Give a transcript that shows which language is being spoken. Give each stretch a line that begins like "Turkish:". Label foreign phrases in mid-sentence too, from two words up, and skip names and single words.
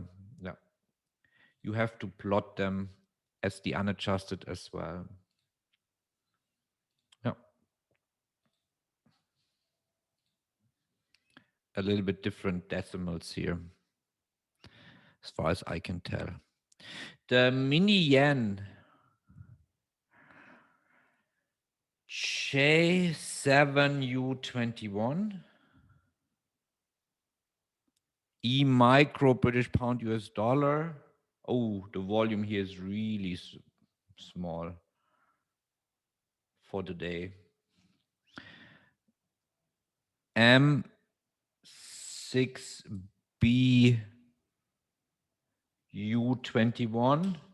English: Yeah, you have to plot them as the unadjusted as well. Yeah, a little bit different decimals here, as far as I can tell. The mini yen J7U21. E micro British pound US dollar. Oh, the volume here is really small for the day. M6B U21.